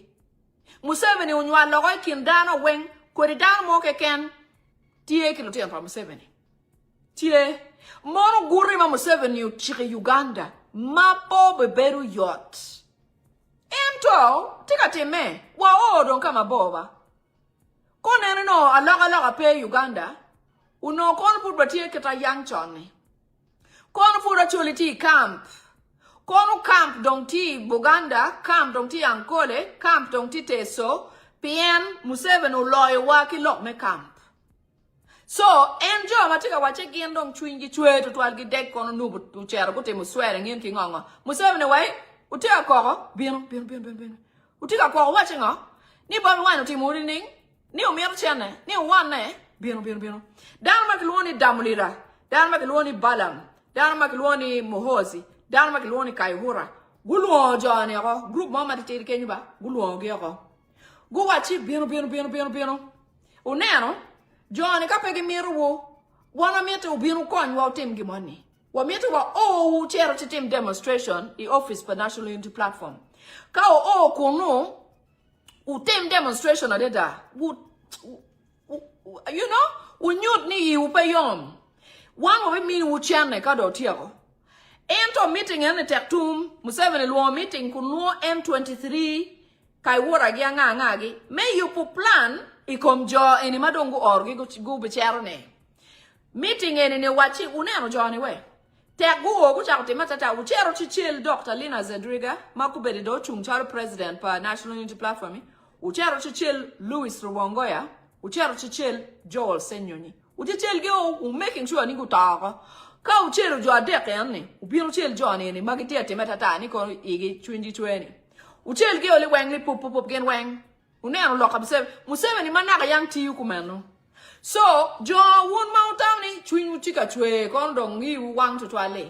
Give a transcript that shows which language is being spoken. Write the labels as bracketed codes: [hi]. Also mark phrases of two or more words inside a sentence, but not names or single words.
[ach] Museveni unywa logo kindano weng kweri dan mo ken tie kilo tiyan pa Museveni. Tie mono guri ma Museveni uchike Uganda mapo beberu yacht. Ento tika time wa odon kama boba. Konene no alaga pe Uganda uno kono put batie kita yang chone. Kono put [en] actually camp. [ach] Kono camp dong ti Buganda, camp dong ti Ankole, camp dong ti Teso, pien Museveni loy waki lok me camp. So, enjo matika wache gien dong chwingi chwe to twal gi dek kono nubu uchero kute muswere ngien ki ngongo. Museveni wai, utika koko, bieno. Utika koko wache ngo, ni Bobby Wine uti muri ning, ni umir chene, ni uwane, bieno. Dan makiluoni Damulira, dan makiluoni Balam, dan makiluoni Muhozi, dan makiluoni Kaihura. Guluo jone ako, group mama titiri kenyu ba, guluo gi ako. Gu wachi bieno. Uneno, John, kapegi miru wo, wana miete ubinu kony wa utim gimoni. Wa miete wa chero chitim demonstration i office per National Unity Platform. Ka kuno utim demonstration adeda. [en] You know, [ach] unyut ni upe yom. Wan wa mini uchane kado tiago. Ento meeting ene tektum, Museveni luo meeting kuno M23 kaiwura gi ngagi. [en] May you plan [ach] ikom jo eni madongo orgi gu bichero ne. Meeting eni ne wachi uneno jo ni we. Tek gu ogu chakote matata uchero chichil Dr. Lina Zedriga, makubedi do chumcharo president pa National Unity Platform. Uchero chichil Louis Rubongoya, uchero chichil Joel Senyonyi. Uchichil gi [en] making sure [ach] ni gutaka. Ka uchero jo adeke ene, ubiro chil jo eni magitia tematata ni ko igi chwinji chweni. Uchel gi oli wengli pop gen weng. Uneno loka Museveni manaka yang tiyu kumeno. So, jo wun mautang ni chwin uchika chwe kondong ni wang tutwale.